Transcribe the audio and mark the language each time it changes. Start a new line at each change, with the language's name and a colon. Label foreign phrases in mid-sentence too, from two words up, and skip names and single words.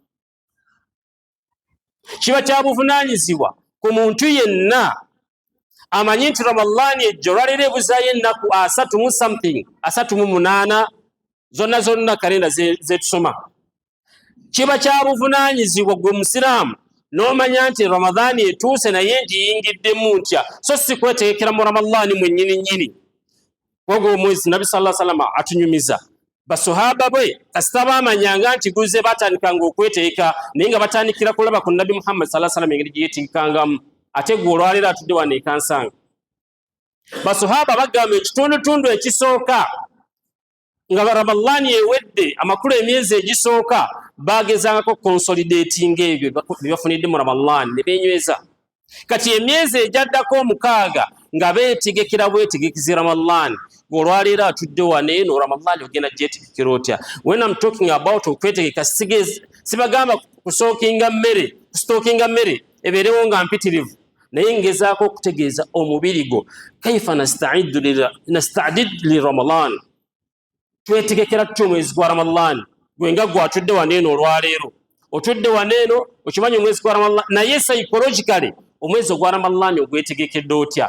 Ganda: Kiba kya buvunaanyizibwa ku muntu yenna amanyi nti Ramadhan ejjo olwaleero ebuzaayo ennaku 38 zonna kalenda zetusoma. Kiba kya buvunaanyizibwa gwe musiraamu n'omanya nti Ramadhan etuuse naye ngiyingiddemu ntya so si kwetegekera mu Ramadhan mwennyini ogwo omwezi. Nabi
Arabic: صلى الله عليه وسلم
Ganda: atunyumiza basahaba bwe kasita baamanyanga nti guze batandikanga okwetegeka naye nga batandikira kulaba ku Nabi Muhammad
Arabic: صلى الله عليه وسلم
Ganda: engeri gye yeetegekangamu ate gwe olwaleero atudde wano ekansanga. Basahaba bagamba ekitundutundu ekisooka nga Ramadhan ewedde amakulu emyezi egisooka bagezangako consolidating ebyo byebafunidde mu Ramadhan ne benyweza. Kati emyezi ejaddako 6 nga beetegekera bwetegekizi Ramadhan olwaleero atudde wano eno Ramadhan ogenda gyetegekera otya.
English: When I'm talking about
Ganda: okwetegeka sibagamba kusitookinga mmere ebeerewo nga mpitirivu naye ngezaako okutegeeza omubiri gwo
Arabic: كيف نستعد لرمضان
Ganda: twetegekera tutya omwezi gwa Ramadhan. Gwe nga gwatudde wano eno olwaleero otudde wano eno okimanyi omwezi gwa Ramadhan naye psychologically omwezi ogwa Ramadhan ogwetegekedde otya.